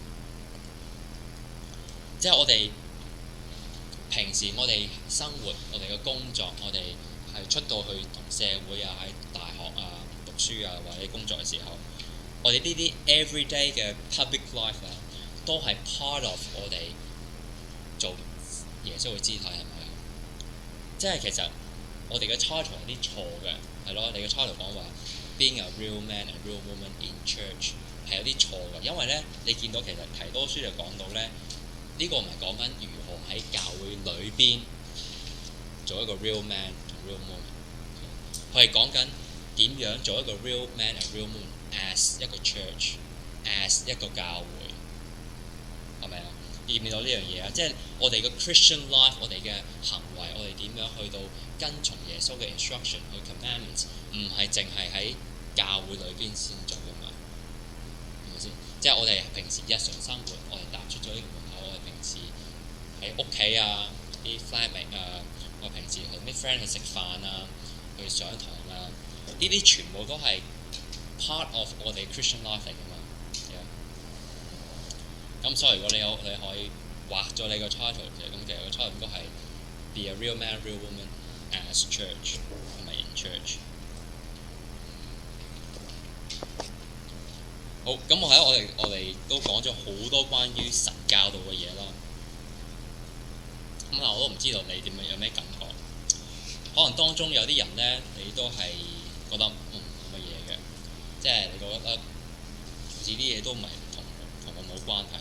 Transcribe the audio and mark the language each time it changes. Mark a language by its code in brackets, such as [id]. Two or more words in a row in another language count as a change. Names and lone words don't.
[yue] 即係我哋平時我哋生活、我哋嘅工作、我哋係出到去同社會啊、喺大學啊讀書啊或者工作嘅時候，我哋呢啲 everyday 嘅 [en] public life [yue] 啊，都係 [en] part of [yue] 我哋做耶穌嘅肢體，係咪啊？即係其實我哋嘅 title 有啲錯嘅，係咯。你嘅 title 講話 [en] being a real man and real woman in church [yue] 係有啲錯嘅，因為咧你見到其實提多書就講到咧，呢個唔係講緊如何喺教會裏邊做一個 [en] real man [yue] 同 [en] real woman， [yue] 佢係講緊點樣做一個 [en] real man and real woman as [yue] 一個 church，as 一個教會，係咪啊？見唔見到呢樣嘢啊？即係我哋嘅 [en] Christian life， [yue] 我哋嘅行為，我哋點樣去到跟從耶穌嘅 instruction 去 commandments， 唔係淨係喺教會裏邊先做噶嘛，係咪先？即係我哋平時日常生活，我哋踏出咗呢個門口，我哋平時喺屋企啊，啲 flatmate 啊，我平時同啲 friend 去食飯啊，去上堂啊，呢啲全部都係 [en] part of [yue] 我哋 [en] Christian life [yue] 嚟噶嘛。咁所以如果你可以畫咗你個 title 嘅，咁其實個 title 應該係 [en] Be a real man, real woman as church， [yue] 同埋 [en] in church。 [yue] 好，咁我哋都講咗好多關於神教導嘅嘢啦。咁我都唔知道你點樣有咩感覺。可能當中有啲人咧，你都係覺得冇乜嘢嘅，即係你覺得好似啲嘢都唔係同我冇關係。